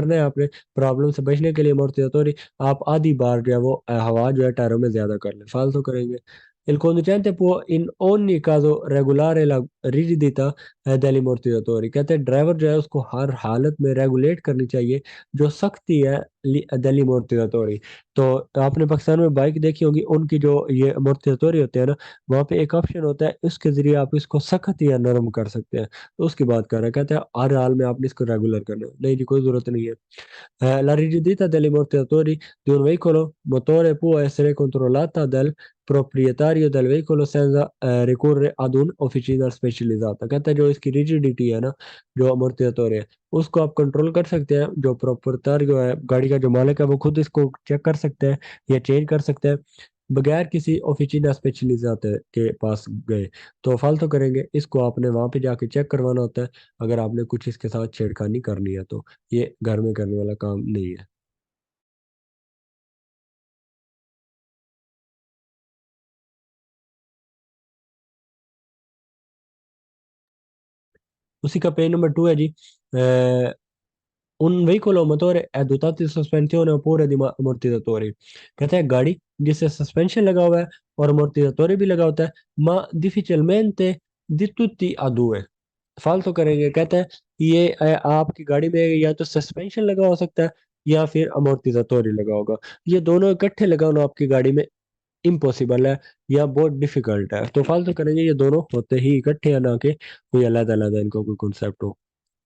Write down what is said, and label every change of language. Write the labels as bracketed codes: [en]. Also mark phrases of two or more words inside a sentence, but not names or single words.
[hi] है आपने प्रॉब्लम से बचने के लिए अमोर्टिजाtori आप आधी बार जो है वो हवा जो है टायरों में ज्यादा कर लें फालतू करेंगे [it] Il conducente può in ogni caso regolare la rigidità degli ammortizzatori [hi] कहते हैं ड्राइवर जो है उसको हर हालत में रेगुलेट करनी चाहिए जो सख्ती है [it] degli ammortizzatori [hi] तो आपने पाकिस्तान में बाइक देखी होगी उनकी जो ये अमोर्टिजातोरी होते हैं ना वहाँ पे एक ऑप्शन होता है उसके जरिए आप इसको सख्त या नरम कर सकते हैं तो उसकी बात कर रहे हैं कहते हैं हर हाल में आपने इसको रेगुलर करना है नहीं जी कोई जरूरत नहीं है [it] La rigidità degli ammortizzatori di un veicolo motore può essere controllata dal proprietario del veicolo senza ricorrere ad un'officina specializzata [hi] कहता है जो इसकी रिजिडिटी है ना जो अमोर्टिजातोरी है उसको आप कंट्रोल कर सकते हैं जो प्रोप्राइटर है गाड़ी का जो मालिक है वो खुद इसको चेक कर सकते हैं या चेंज कर सकते हैं बगैर किसी [it] officina specializzata [hi] के पास गए तो फालतू करेंगे इसको आपने वहां पे जाके चेक करवाना होता है अगर आपने कुछ इसके साथ छेड़खानी करनी है तो ये घर में करने वाला काम नहीं है उसी का पेज नंबर 2 है जी [it] un veicolo a motore è dotato di sospensione oppure di ammortizzatori [hi] कहते हैं गाड़ी जिससे सस्पेंशन लगा हुआ है और अमोर्टिजातोरी भी लगा होता है [it] ma difficilmente di tutti a due [hi] फालतू करेंगे कहते हैं ये आपकी गाड़ी में या तो सस्पेंशन लगा हो सकता है या फिर अमोर्टिजातोरी लगा होगा ये दोनों इकट्ठे लगाना आपकी गाड़ी में इम्पॉसिबल है या बहुत डिफिकल्ट है तो फालतू करेंगे ये दोनों होते ही इकट्ठे हैं ना कि कोई अलग अलग इनको कोई कॉन्सेप्ट हो